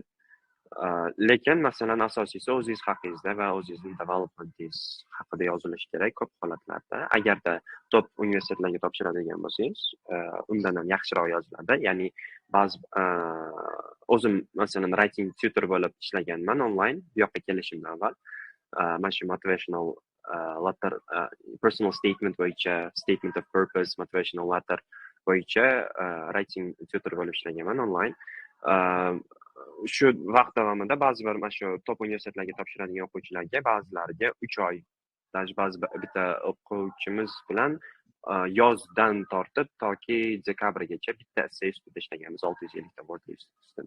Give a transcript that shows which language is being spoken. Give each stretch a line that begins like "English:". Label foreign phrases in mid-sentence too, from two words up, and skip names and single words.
Uzbek: Lekin masalan asosiysi o'zingiz haqingizda va o'zingizning developmentingiz haqida yozilishi kerak ko'p holatlarda. Agarda top universitetlarga topshiradigan bo'lsangiz, undan ham yaxshiroq yoziladi. Ya'ni ba'zi o'zim masalan
English: writing tutor
Uzbek: bo'lib ishlaganman onlayn bu yoqqa kelishimdan avval. Mana shu
English: motivational letter, personal statement
Uzbek: bo'yicha,
English: statement of purpose, motivational letter
Uzbek: bo'yicha
English: writing tutor
Uzbek: bo'lib ishlaganman onlayn. Shu vaqt davomida ba'zi bir mana shu top universitetlarga topshiradigan o'quvchilarga ba'zilariga 3 oy, ba'zi bitta o'quvchimiz bilan yozdan tortib toki dekabrgacha bitta essay ustida ishlaganmiz, 650 ta word ustida.